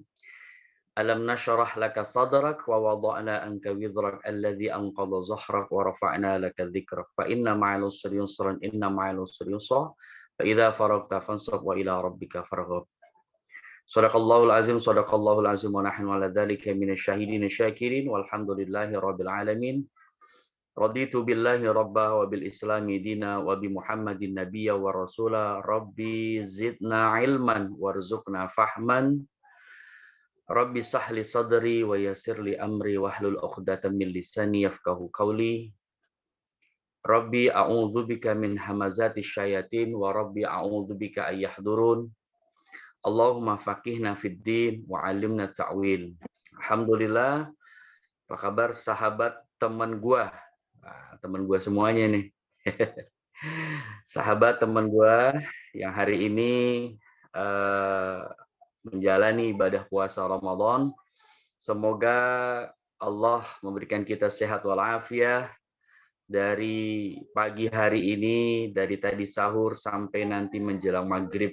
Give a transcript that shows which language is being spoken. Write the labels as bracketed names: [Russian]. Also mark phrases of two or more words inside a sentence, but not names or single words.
[Arabic] ألم نشرح لك صدرك ووضعنا عنك وزرك الذي أنقض ظهرك ورفعنا لك ذكرك فإن مع العسر يسرا إن مع العسر يسرا فإذا فرغت فانصب وإلى ربك فارغب. صدق الله العظيم ونحن على ذلك من الشاهدين الشاكرين والحمد لله رب العالمين. رضيت بالله ربا وبالإسلام دينا وبمحمد نبيا ورسولا. رب زدنا علما وارزقنا فهما. رب سهل صدري ويسر لي أمري واحلل عقدة من لساني يفقهوا قولي. رب أعوذ بك من همزات الشياطين ورب أعوذ بك أن يحضرون. اللهم فقهنا في الدين وعلمنا التأويل. Alhamdulillah, [Indonesian] apa kabar sahabat teman gua? Teman gua semuanya nih. Sahabat teman gua yang hari ini menjalani ibadah puasa Ramadan. Semoga Allah memberikan kita sehat walafiat dari pagi hari ini, dari tadi sahur sampai nanti menjelang maghrib.